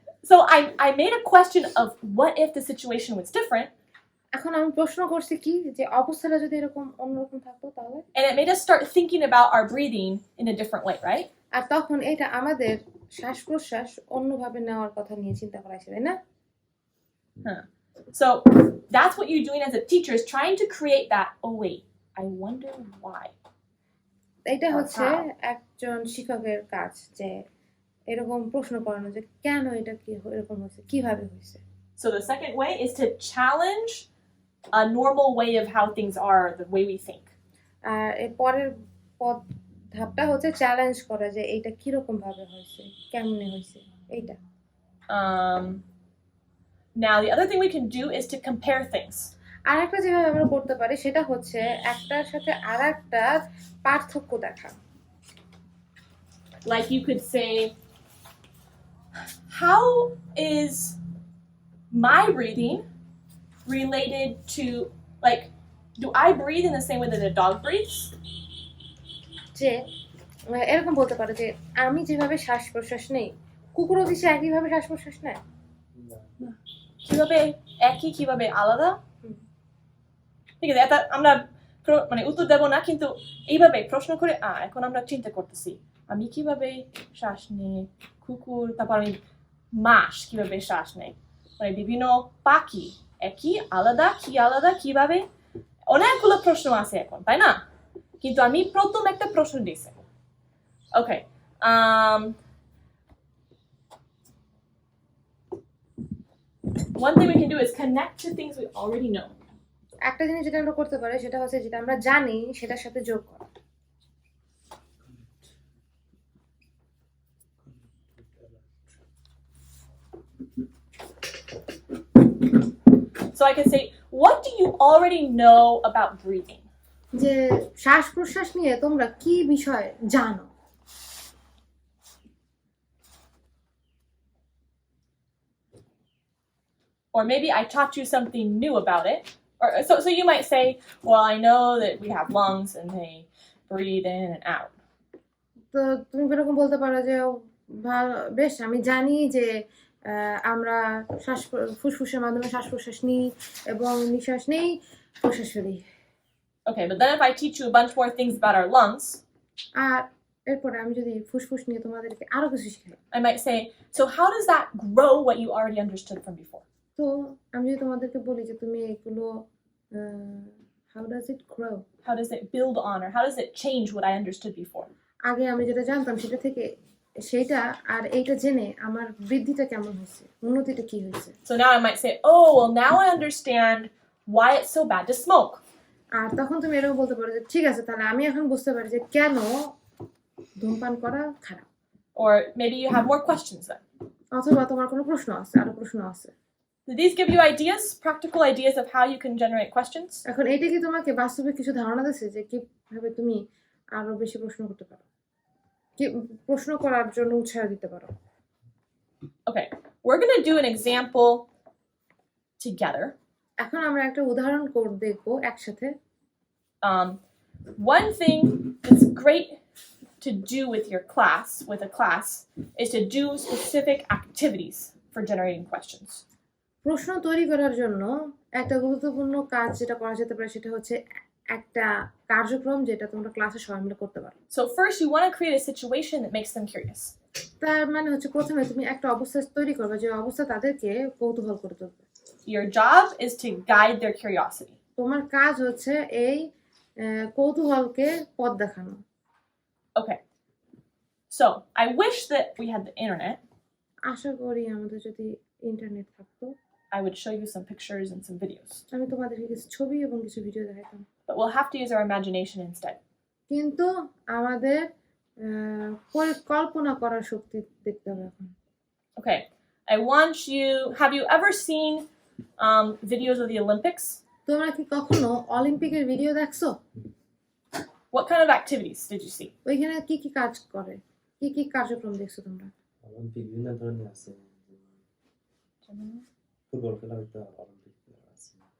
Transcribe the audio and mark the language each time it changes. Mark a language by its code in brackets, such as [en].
[en] So I made a question of what if the situation was different, [bn] এখন আমি প্রশ্ন করছি কি যে অবস্থাটা যদি এরকম অন্যরকম থাকতো তাহলে, [en] and it made us start thinking about our breathing in a different way, right? [bn] আর তখন এটা আমাদের শ্বাস প্রশ্বাস অন্যভাবে নেওয়ার কথা নিয়ে চিন্তা করাইছে তাই না? [en] So that's what you're doing as a teacher, is trying to create that, oh wait, I wonder why. [bn] এটা হচ্ছে [en] How? [bn] একজন শিক্ষকের কাজ যে এরকম প্রশ্ন করানো যে কেন এটা কি এরকম হয়েছে, কিভাবে হয়েছে। [en] So the second way is to challenge a normal way of how things are, the way we think. [bn] আর এর পরের ধাপটা হচ্ছে চ্যালেঞ্জ করা যে এইটা কিরকম ভাবে হয়েছে, কেমনে হয়েছে এইটা। [en] Now the other thing we can do is to compare things. [bn] আর একটা যেভাবে আমরা করতে পারি সেটা হচ্ছে একটার সাথে আর একটার পার্থক্য দেখা। [en] Like you could say, how is my breathing related to, like, do I breathe in the same way that a dog breathes? [bn] যে এরকম বলতে পারে যে আমি যেভাবে শ্বাস প্রশ্বাস নেই কুকুরও কি সে একইভাবে শ্বাস প্রশ্বাস নেয়? কিভাবে একই, কিভাবে আলাদা? ঠিক আছে, এটা আমরা মানে উত্তর দেব না, কিন্তু এইভাবে প্রশ্ন করে এখন আমরা চিন্তা করতেছি আমি কিভাবে শ্বাস নেই, কুকুর, তারপর আমি মাছ কিভাবে শ্বাস নেই, মানে বিভিন্ন পাখি একই আলাদা, কি আলাদা কিভাবে, অনেকগুলো প্রশ্ন আছে এখন তাই না? কিন্তু আমি প্রথম একটা প্রশ্ন দিয়েছি। [en] Okay, one thing we can do is connect to things we already know. [bn] একটা জিনিস যেটা আমরা করতে পারি সেটা হচ্ছে যেটা আমরা জানি সেটার সাথে যোগ করা। [en] So I can say, what do you already know about breathing? [bn] যে শ্বাস প্রশ্বাস নিয়ে তোমরা কি বিষয় জানো? [en] Or maybe I taught you something new about it. Or so you might say, well, I know that we have lungs and they breathe in and out. [bn] তো তুমি এরকম বলতে পারো যে বেশ আমি জানি যে আমরা ফুসফুসের মাধ্যমে শ্বাস প্রশ্বাস নিই এবং নিঃশ্বাস নেই, প্রশ্বাস ফেলি। [en] Okay, but then if I teach you a bunch more things about our lungs, [bn] আর এরপরে আমি যদি ফুসফুস নিয়ে তোমাদেরকে আরো কিছু শেখাই, [en] I might say, so how does that grow what you already understood from before? [bn] তো আমি যদি তোমাদেরকে বলি যে তুমি এগুলো [en] how does it grow, How does it build on, or how does it change what I understood before? [bn] আগে আমি যেটা জানতাম সেটা থেকে সেইটা আর এইটা জেনে আমার বৃদ্ধিটা কেমন হয়েছে, উন্নতিটা কি হয়েছে। [en] So now I might say, oh, well, now I understand why it's so bad to smoke. [bn] আর তখন তুমি এরকম বলতে পারো যে ঠিক আছে, তাহলে আমি এখন বুঝতে পারি যে কেন ধূমপান করা খারাপ। [en] Or maybe you have more questions then. [bn] অথবা তোমার কোনো প্রশ্ন আছে, আরো প্রশ্ন আছে। [en] Do these give you ideas, practical ideas of how you can generate questions? [bn] এখন এইটা কি তোমাকে বাস্তবে কিছু ধারণা দিচ্ছে যে কিভাবে তুমি আরো বেশি প্রশ্ন করতে পারো, কি প্রশ্ন করার জন্য উৎসাহ দিতে পারো? [en] Okay, we're going to do an example together. [bn] এখন আমরা একটা উদাহরণ দেখবো একসাথে। [en] One thing that's great to do with your class, with a class, is to do specific activities for generating questions. [bn] প্রশ্ন তৈরি করার জন্য একটা গুরুত্বপূর্ণ কাজ যেটা করা যেতে পারে সেটা হচ্ছে একটা কার্যক্রম যেটা তোমরা ক্লাসে সবাই মিলে করতে পারো। [en] So first, you want to create a situation that makes them curious. [bn] তার মানে হচ্ছে প্রথমে তুমি একটা অবস্থা তৈরি করবে যে অবস্থা তাদেরকে কৌতূহল করে তুলবে। [en] Your job is to guide their curiosity. [bn] তোমার কাজ হচ্ছে এই কৌতূহলকে পথ দেখানো। [en] Okay, so I wish that we had the internet. [bn] আশা করি আমাদের যদি ইন্টারনেট থাকতো, [en] I would show you some pictures and some videos. [bn] আমি তোমাদেরকে কিছু ছবি এবং কিছু ভিডিও দেখাতাম, [en] But we'll have to use our imagination instead. [bn] কিন্তু আমাদের পরিকল্পনা করার শক্তি দেখতে হবে এখন। [en] Okay, I want you, have you ever seen videos of the Olympics? [bn] তোমরা কি কখনো অলিম্পিকের ভিডিও দেখছো? [en] What kind of activities did you see? [bn] ওইখানে কি কি কাজ করে, কি কি কার্যক্রম দেখছো তোমরা? অলিম্পিক বিভিন্ন ধরনের আছে, ফুটবল খেলা হয়তো অলিম্পিক আছে,